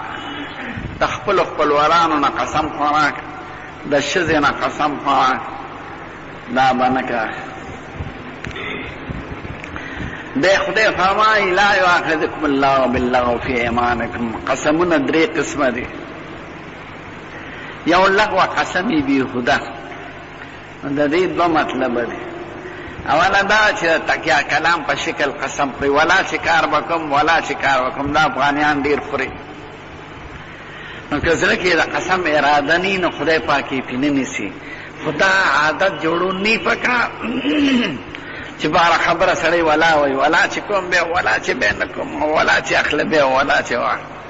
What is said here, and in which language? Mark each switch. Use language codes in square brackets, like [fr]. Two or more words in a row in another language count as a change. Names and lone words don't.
[ps] د خپلو خپلوانو نه قسم خوراک، د ښځې نه قسم خوراک، دا به نه کوه. دی خدای فرمایي [ar] لا یؤاخذکم الله باللغو فی ایمانکم. [ps] قسمونه درې قسمه دي. یو لغو قسمی بیهوده، د دې دوه مطلبه دي. اوله دا چې تکیه کلام په شکل قسم خوري، ولا چې کار وکم ولا چې کار وکم. دا افغانیان ډېر خوري. نو که زړه کې د قسم اراده نی نو خدای پاک یې پې نه نیسي. خو دا عادت جوړون نی پکار چې باره خبره سړی ولا وایي، ولا چې کوم بیا ولا چې بیا نه کوم، ولا چې اخله بیا ولا چې واخله.